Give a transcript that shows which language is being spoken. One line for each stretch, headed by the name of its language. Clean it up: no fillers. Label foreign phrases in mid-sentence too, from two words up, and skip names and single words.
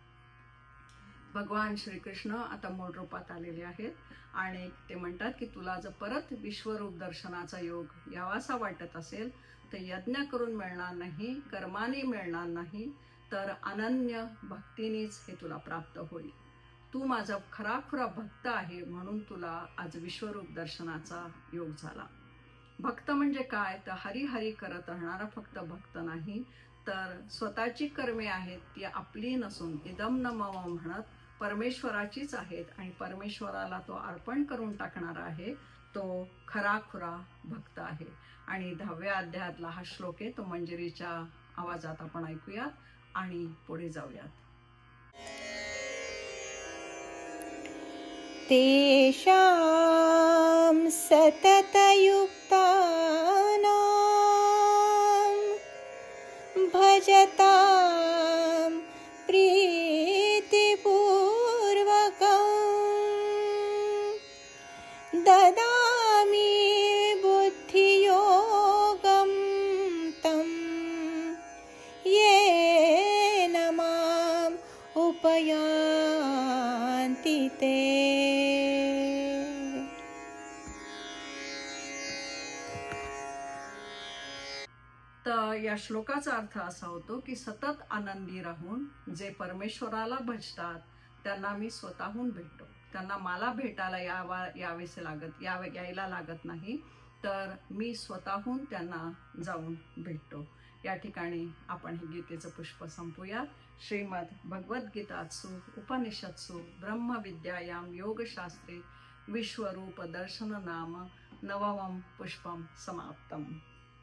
Marathi: भगवान श्रीकृष्ण आता मूळ रूपात आलेले आहेत आणि ते म्हणतात की तुला जर परत विश्वरूप दर्शनाचा योग यावासा वाटत असेल तर यज्ञ करून मिळणार नाही, कर्माने मिळणार नाही, तर अनन्य भक्तीनेच हे तुला प्राप्त होईल. तू माझा खराखुरा भक्त आहे म्हणून तुला आज विश्वरूप दर्शनाचा योग झाला. भक्त म्हणजे काय तर हरी हरी करत राहणारा फक्त भक्त नाही, तर स्वतःची कर्मे आहेत ती आपली नसून
Sanskrit: इदम न मम
Marathi: म्हणत परमेश्वराचीच आहेत आणि परमेश्वराला तो अर्पण करून टाकणारा आहे, तो खराखुरा भक्त आहे. आणि 10व्या अध्यायातला हा श्लोक आहे, तो मंजिरीच्या आवाजात आपण ऐकूया. आणि पुढे जाऊयात.
Sanskrit: तेषां सततयुक्तानां भजतां प्रीतिपूर्वकं ददामि बुद्धियोगं तं येन माम् उपयान्ति ते.
Marathi: तर या श्लोकाचा अर्थ असा होतो की सतत आनंदी राहून जे परमेश्वराला भजतात त्यांना मी स्वतःहून भेटतो. त्यांना मला भेटायला यायला लागत नाही, तर मी स्वतःहून त्यांना जाऊन भेटतो. या ठिकाणी आपण हे गीतेचं पुष्प संपूया.
Sanskrit: श्रीमद भगवद्गीतासु उपनिषत्सु ब्रह्मविद्यायां योगशास्त्रे विश्वरूप दर्शन नाम नवमं पुष्पं समाप्तम्.